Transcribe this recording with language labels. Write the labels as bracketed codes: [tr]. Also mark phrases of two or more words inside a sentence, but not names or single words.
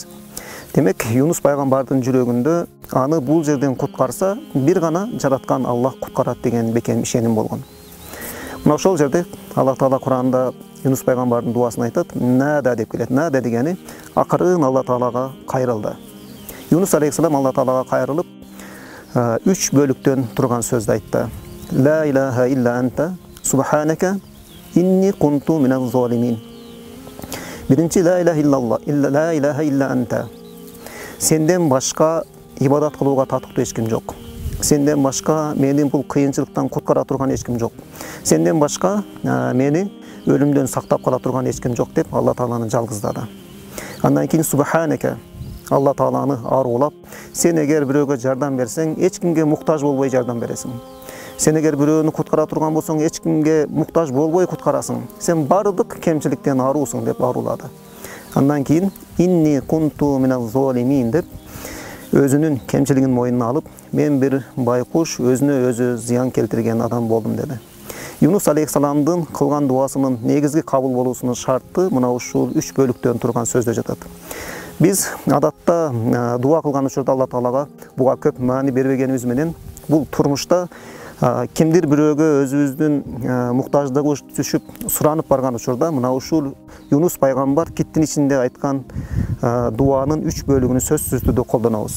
[ky] Демек, Юнус пайгамбардын жүрөгүндө аны бул жерден куткарса, бир гана жараткан Аллах куткарат деген бекем ишеним болгон. Мына ошол жерде Алла Таала Куранда Юнус пайгамбардын дуасын айтат. Нада деп келет. Нада дегени акырын Алла Таалага кайрылды. Юнус алейхиссалам Алла Таалага кайрылып, 3 бөлүктөн турган сөздү айтты. [ar] لا إله إلا أنت سبحانك إني كنت من الظالمين. Биринчи لا إله إلا الله، لا إله إلا أنت. [ky] Сенден башка ибадат кылууга татыктуу эч ким жок. Сенден башка мени бул кыйынчылыктан куткара турган эч ким жок. Сенден башка мени өлүмдөн сактап кала турган эч ким жок деп Алла Тааланы жалгыздады. Андан кийин субханака, Алла Тааланы аруулап, сен эгер бирөөгө жардам берсең, эч кимге муктаж болбой жардам бересиң. Сен эгер бирөөнү куткара турган болсоң, эч кимге муктаж болбой куткарасың. Сен бардык кемчиликтен аруусуң деп арулады. Андан кийин [ar] إني كنت من الظالمين [ky] деп өзүнүн кемчилигин мойнуна алып, мен бир байкуш, өзүнө өзү зыян келтирген адам болдум деди. Юнус алейхиссаламдын кылган дуасынын негизги кабыл болуусунун шарты мына ушул 3 бөлүктөн турган сөздө жатат. Биз адатта дуа кылган учурда Алла Таалага буга көп маани бербегенибиз менен бул турмушта кимдир бирөөгө өзүбүздүн муктаждыгы түшүп суранып барган учурда мына ушул Юнус пайгамбар киттин ичинде айткан дуанын 3 бөлүгүн сөзсүз түрдө колдонобуз.